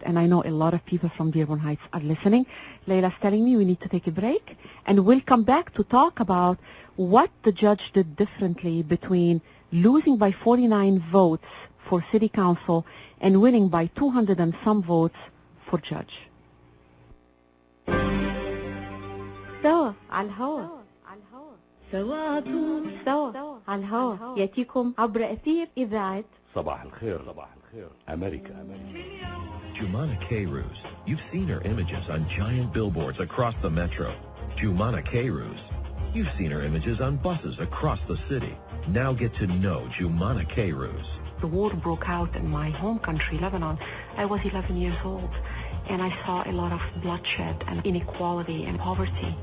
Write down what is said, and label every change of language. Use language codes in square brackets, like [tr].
[en] And I know a lot of people from Dearborn Heights are listening. Leila's telling me we need to take a break, and we'll come back to talk about what the judge did differently between losing by 49 votes for city council and winning by 200 and some votes for judge. [ar] سوا على الهواء سوا على الهواء يأتيكم عبر أثير إذاعة صباح الخير أمريكا [en] Joumana Kayrouz. You've seen her images on giant billboards across the metro. Joumana Kayrouz. You've seen her images on buses across the city. Now get to know Joumana Kayrouz. The war broke out in my home country, Lebanon. I was 11 years old, and I saw a lot of bloodshed and inequality and poverty.